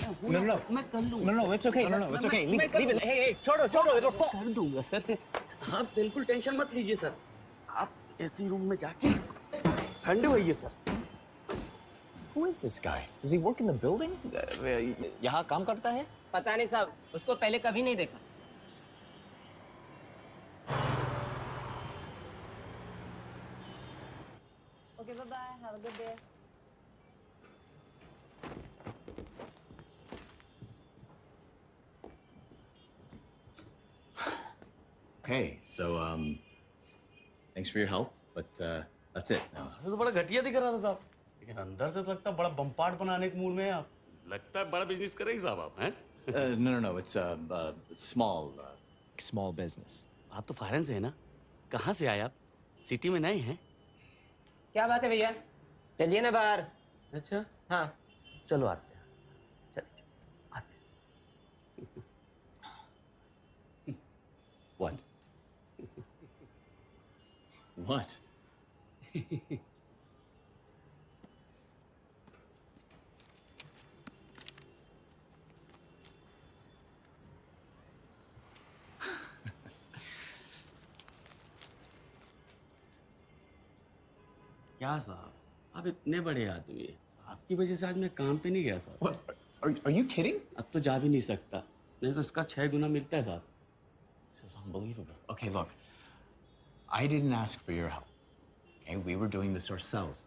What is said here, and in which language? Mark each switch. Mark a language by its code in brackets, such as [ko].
[en] No, it's okay. No, it's okay. Leave it. Hey, [hi] छोड़ो, [en] it'll fall. [hi] कर दूंगा sir. आप बिल्कुल टेंशन मत लीजिए सर। आप एसी रूम में जाके ठंडे होइए sir. [en] Who is this guy? Does he work in the building? [hi] यहाँ काम करता है? पता नहीं साहब, उसको पहले कभी नहीं देखा। [en] Okay, bye-bye. Have a good day. Okay, so thanks for your help, but that's it now. [hi] तो बड़ा घटिया दिख रहा था साहब, लेकिन अंदर से तो लगता बड़ा बम्पाट बनाने के मूड में हैं आप। लगता है बड़ा बिजनेस करेंगे साहब आप, हैं? [en] No, it's small business. [hi] आप तो फॉरेन से हैं ना? कहाँ से आए आप? सिटी में नए हैं? क्या बात है भैया? चलिए ना बाहर। अच्छा, हाँ। चलो आते हैं। चलिए, आते हैं। [en] What? What? [hi] क्या साहब, आप इतने बड़े आदमी हैं, आपकी वजह से आज मैं काम पे नहीं गया साहब। [en] What? Are you kidding? [hi] अब तो जा भी नहीं सकता, नहीं तो इसका 6 गुना मिलता है साहब। [en] This is unbelievable. Okay, look, I didn't ask for your help. Okay, we were doing this ourselves.